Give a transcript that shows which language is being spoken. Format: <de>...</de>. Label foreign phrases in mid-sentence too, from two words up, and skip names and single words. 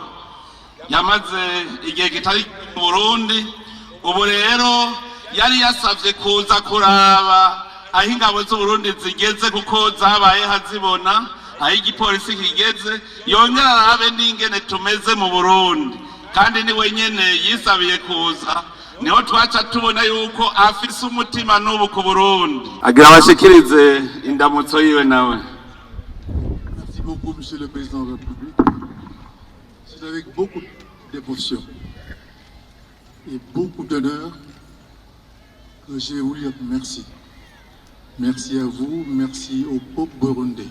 <rn>Yamaze igihe kitari mu Burundi, ubu rero yari yasavye kuza kuraba aho ingabo z'Uburundi zigeze kuko zabaye hazibona aho igipolisi kigeze, yongera arabe n'ingene tumeze mu Burundi, kandi niwe nyene yisabiye kuza. Niho twaca tubona yuko afise umutima n'ubu ku Burundi. Agira abashikirize indamutso yiwe nawe.</rn> <fr>Merci beaucoup, Monsieur le Président de la République. C'est avec beaucoup d'émotion et beaucoup d'honneur que j'ai voulu dire merci. Merci à vous, merci au peuple burundais.</fr>